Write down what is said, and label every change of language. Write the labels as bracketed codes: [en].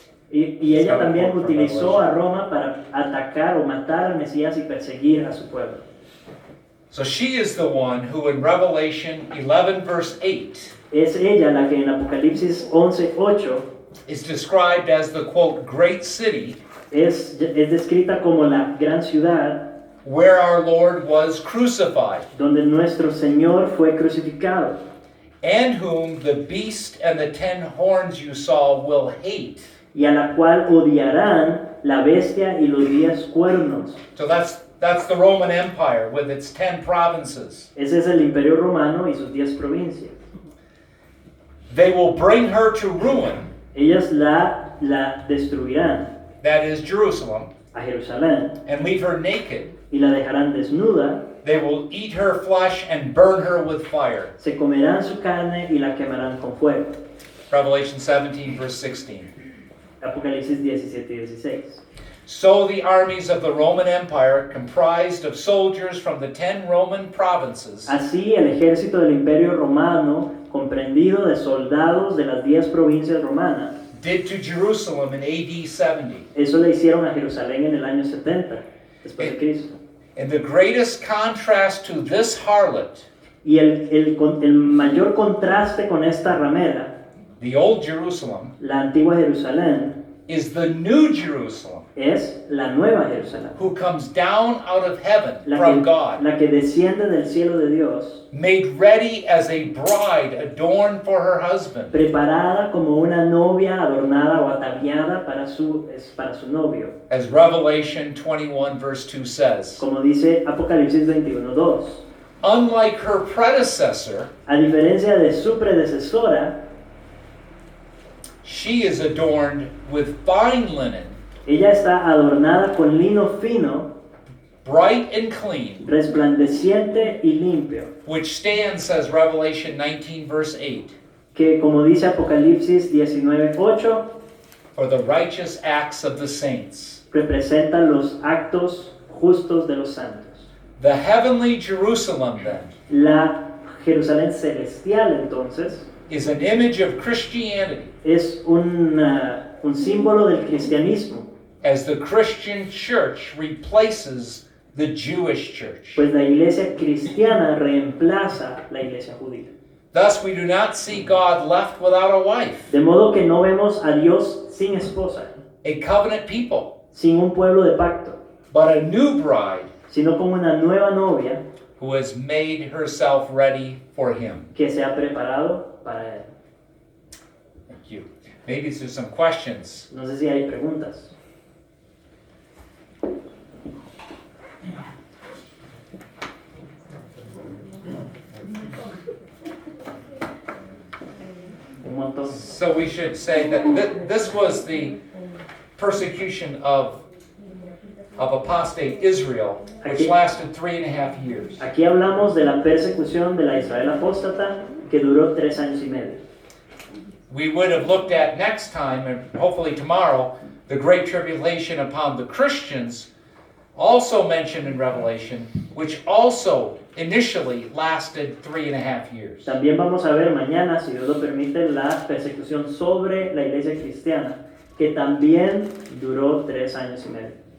[es] Y ella también utilizó a Roma para atacar o matar al Mesías y perseguir a su pueblo. [en] So she is the one who in Revelation 11 verse 8 [es] Es ella la que en Apocalipsis 11:8 [en] is described as the quote great city [es] es descrita como la gran ciudad [en] where our Lord was crucified, [es] donde nuestro Señor fue crucificado, [en] and whom the beast and the 10 horns you saw will hate. [es] y a la cual odiarán la bestia y los 10 cuernos. [en] So that's the Roman Empire with its 10 provinces. [es] Ese es el Imperio Romano y sus 10 provincias. [en] They will bring her to ruin, [es] Ellas la destruirán, [en] that is Jerusalem, [es] a Jerusalén, [en] and leave her naked. [es] y la dejarán desnuda. [en] They will eat her flesh and burn her with fire. [es] Se comerán su carne y la quemarán con fuego. [en] Revelation 17 verse 16. [es] Apocalipsis 17 y 16. [en] So the armies of the Roman Empire, comprised of soldiers from the 10 Roman provinces, [es] Así el ejército del Imperio Romano, comprendido de soldados de las 10 provincias romanas, [en] did to Jerusalem in AD 70. [es] eso le hicieron a Jerusalén en el año 70 después de Cristo. [en] In the greatest contrast to this harlot, [es] Y el mayor contraste con esta ramera, [en] the old Jerusalem, [es] la antigua Jerusalén, [en] is the new Jerusalem, [es] es la nueva Jerusalén, [en] who comes down out of heaven [es] la [en] from [es] que, [en] God, [es] la que desciende del cielo de Dios, [en] made ready as a bride adorned for her husband. [es] preparada como una novia adornada o ataviada para su novio, [en] As Revelation 21 verse 2 says, [es] como dice Apocalipsis 21:2. [en] unlike her predecessor, [es] A diferencia de su predecesora, [en] she is adorned with fine linen, [es] ella está adornada con lino fino, [en] bright and clean, [es] resplandeciente y limpio, [en] which stands, says Revelation 19, verse 8, [es] que como dice Apocalipsis 19:8, [en] for the righteous acts of the saints. [es] representa los actos justos de los santos. [en] The heavenly Jerusalem, then, [es] La Jerusalén celestial, entonces, [en] is an image of Christianity [es] es un símbolo del cristianismo, [en] as the Christian church replaces the Jewish church. [es] pues la iglesia cristiana reemplaza la iglesia judía. [en] Thus, we do not see God left without a wife, [es] De modo que no vemos a Dios sin esposa, [en] a covenant people, [es] sin un pueblo de pacto, [en] but a new bride [es] sino como una nueva novia [en] who has made herself ready for him. [es] que se ha preparado para él. [en] Thank you. Maybe there's some questions. [es] No sé si hay preguntas. Un montón. [en] So we should say that this was the persecution of apostate Israel, which lasted 3.5 years. [es] Aquí hablamos de la persecución de la Israel apóstata que duró 3 años y medio. [en] We would have looked at next time, and hopefully tomorrow, the great tribulation upon the Christians, also mentioned in Revelation, which also initially lasted 3.5 years. [es] También vamos a ver mañana, si Dios lo permite, la persecución sobre la iglesia cristiana, que también duró 3 años y medio.